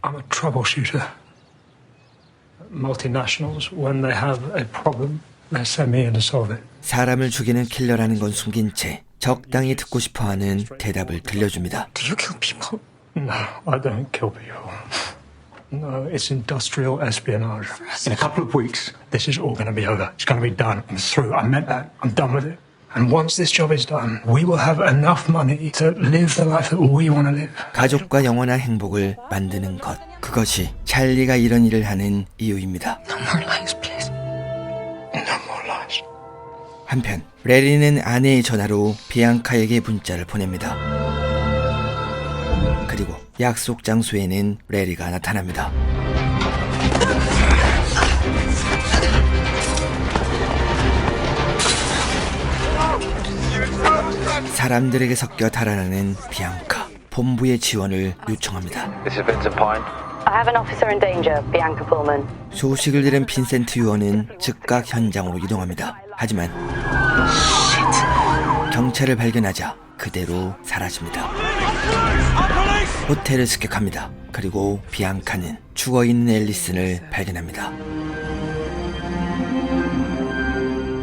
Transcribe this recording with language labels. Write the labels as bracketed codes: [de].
[en] I'm a troubleshooter. Multinationals, when they have a problem, they send me in to solve it. [ko] 사람을 죽이는 킬러라는 건 숨긴 채 적당히 듣고 싶어하는 대답을 들려줍니다. [en] Do you kill people? No, I don't kill people. No, it's industrial espionage. In a couple of weeks, this is all going to be over. It's going to be done. I'm through. I meant that. I'm done with it. And once this job is done, we will have enough money to live the life that we want to live. [ko] 가족과 영원한 행복을 만드는 것. 그것이 찰리가 이런 일을 하는 이유입니다. [en] No more lies, please. No more lies. [ko] 한편 레리는 아내의 전화로 비앙카에게 문자를 보냅니다. 그리고 약속 장소에는 레리가 나타납니다. 사람들에게 섞여 달아나는 비앙카. 본부의 지원을 요청합니다. [en] This is Vincent Pine. I have an officer in danger, Bianca Pullman. [ko] 소식을 들은 빈센트 요원은 즉각 현장으로 이동합니다. 하지만 경찰을 발견하자 그대로 사라집니다. 호텔을 습격합니다. 그리고 비앙카는 죽어있는 앨리슨을 발견합니다.